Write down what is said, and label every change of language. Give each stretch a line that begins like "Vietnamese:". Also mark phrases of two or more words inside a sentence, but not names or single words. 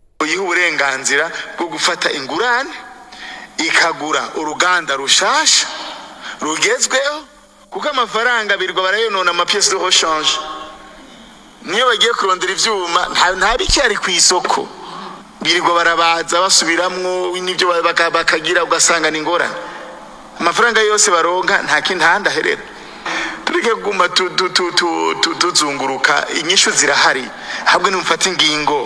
Rundi: yoyiha uburenganzira bwo gufata ingurane ikagura uruganda rushasha rugezweho, kuko amafaranga birirwa barayonona
French: pièces de rechange.
Rundi: Niyo bagiye kurondera ivyuma nta bicyari ku isoko, birirwa barabaza basubiramwo n'ibyo bakagira, ugasanga ni ingorane. Amafaranga yose baronka nta kindi handi aherera. Tureke kuguma tuzunguruka, inyishu zirahari, ahubwo nimufata ingingo.